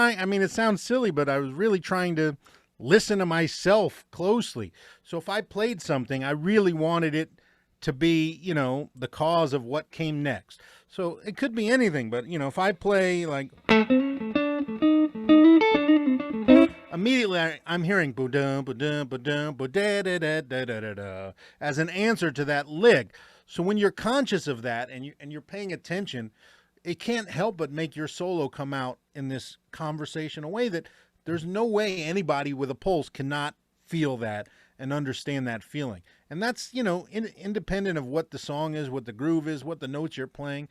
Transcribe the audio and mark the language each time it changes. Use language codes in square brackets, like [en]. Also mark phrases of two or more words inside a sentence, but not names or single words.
[en] I mean, it sounds silly, but I was really trying to listen to myself closely. So if I played something, I really wanted it to be, the cause of what came next. So it could be anything, but if I play like immediately I'm hearing ba-dum, ba-dum, ba-dum, ba-da-da-da-da-da-da as an answer to that lick. So when you're conscious of that and you're paying attention, it can't help but make your solo come out in this conversational way that there's no way anybody with a pulse cannot feel that and understand that feeling. And that's, independent of what the song is, what the groove is, what the notes you're playing.